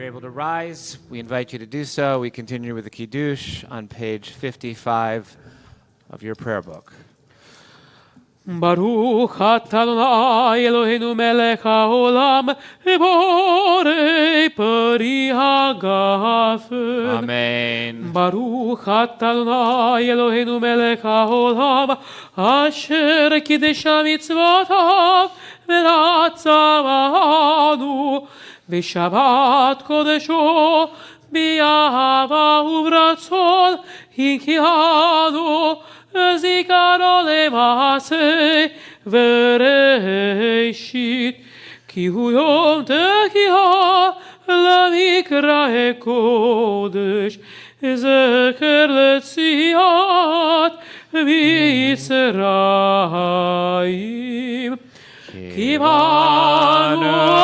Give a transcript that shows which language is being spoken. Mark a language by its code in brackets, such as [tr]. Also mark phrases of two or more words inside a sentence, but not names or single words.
[en] rise, we invite you to do so. We continue with the Kiddush on page 55 of your prayer book. [he] ברוך אתה ה' אלהינו מלך העולם בורא פרי הגפן. Amen. ברוך אתה ה' אלהינו מלך העולם אשר קדשנו במצותיו ורצה בנו ושבת קדשו באהבה וברצון הנחילנו זיכרונו למעשה וראשית כי הוא יום תקיעה למקרא קודש זכר לציאת מצרים כי באנו